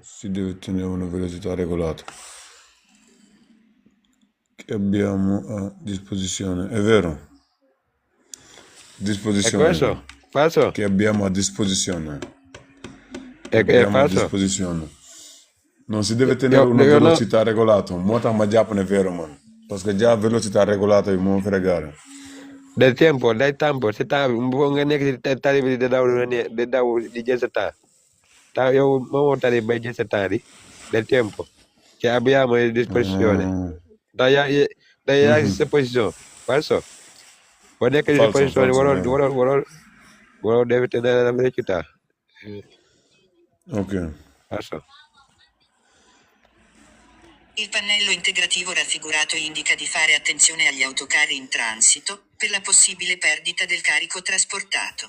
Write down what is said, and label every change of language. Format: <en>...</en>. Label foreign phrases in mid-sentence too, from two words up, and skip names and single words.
<it>Si deve tenere una velocità regolata che abbiamo a disposizione. È vero? Disposizione. È questo? Falso? Che abbiamo a disposizione. È Abbiamo a falso? disposizione. Non si deve tenere una velocità regolata.</it> <wo>Moo tax ma jàpp ne vero man.</wo> <fr>Parce que</fr> <it>già velocità regolata</it> <wo>bi moo</wo> <it>fregare. Del tempo,</it> <wo>si temps nga nekk ci tali bi di daw di jël sa temps yow moomoo tali bay jël sa temps</wo> <it>del tempo che abbiamo a disposizione.</it> <wo>Yaa ngi sa position. Falso? Boo nekk ci posizione waroo</wo> <it>deve tenere la velocità.</it> <wo>Ok.</wo> <it>Falso. Il pannello integrativo raffigurato indica di fare attenzione agli autocarri in transito, per la possibile perdita del carico trasportato.</it>